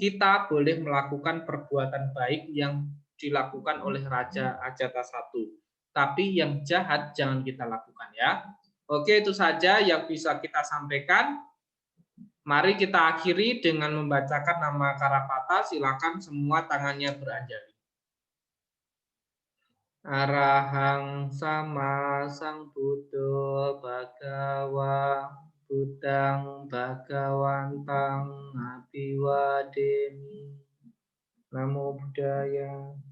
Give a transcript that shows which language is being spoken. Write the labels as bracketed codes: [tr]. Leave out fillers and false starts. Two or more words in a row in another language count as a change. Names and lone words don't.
[id] Kita boleh melakukan perbuatan baik yang dilakukan oleh Raja Ajata 1. Tapi yang jahat jangan kita lakukan ya. Oke, itu saja yang bisa kita sampaikan. Mari kita akhiri dengan membacakan nama Karapata. Silakan semua tangannya beranjali. [pi] Arahang sama Sang Buddha Bhagawa Buddhang Bhagawantang Abiwademi. Namo Buddhaya.